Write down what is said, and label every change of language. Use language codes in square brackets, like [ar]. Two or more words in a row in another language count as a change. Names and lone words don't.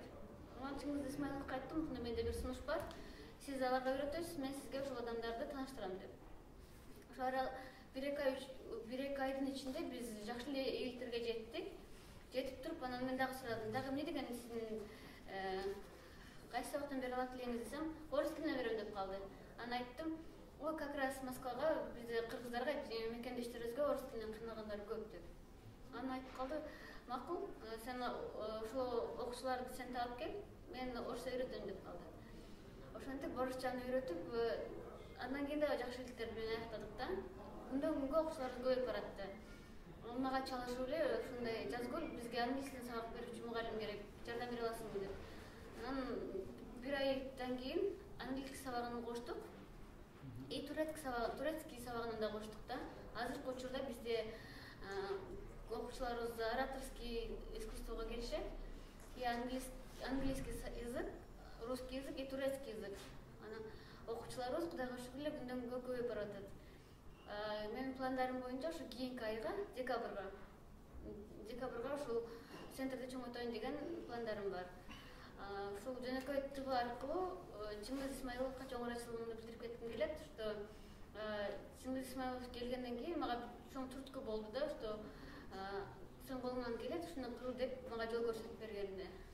[ky] Анан Чыңгыз Исмаиловго айттым, мына менде бир сунуш бар, сиз аларга үйрөтөсүз, мен сизге ушул адамдарды тааныштырам деп. Ошо бир эки айдын ичинде биз жакшы эле ийгиликтерге жеттик. Жетип туруп, анан мен дагы сурадым, дагы эмне деген сиздин кайсы сабактан бере алат элеңиз десем, орус тилинен берем деп калды. Анан айттым, ой, [ru] как раз [ky] Москвага бизде кыргыздарга мекендештерибизге орус тилинен кыйналгандар көп деп. Анан айтып калды, макул, сен ошол окуучуларды сен таап кел, мен орусча үйрөтөм деп калды. Ошентип орусчаны үйрөтүп, андан кийин дагы жакшы ийгиликтер менен аяктадык да. Күндөн күнгө окуучулар көбөйүп баратты. Мага чалышып эле ушундай, Жазгүл, бизге англис тилин сабак берүүчү мугалим керек, жардам бере аласыңбы деп. Анан бир айдан кийин английский сабагын коштук, [ru] и турецкий [ky] сабагын да коштук да. Азыркы учурда бизде окуучуларыбыз [ru] ораторский искусствого [ky] келишет, [ru] и английский язык, русский язык и турецкий язык. [ky] Анан окуучуларыбыз Кудайга шүгүр эле күндөн күнгө көбөйүп баратат. Менин пландарым боюнча ушу кийинки айга, декабрга ушул центрде чоңойтоюн деген пландарым бар. Ушул жөнөкөй ТВ аркылуу Чыңгыз Исмаиловго чоң ыраачылыгымды билдирип кетким келет, что Чыңгыз Исмаилов келгенден кийин мага чоң түрткү болду да, что сен колуңан келет, ушуну кыл деп мага жол көрсөтүп бергенине.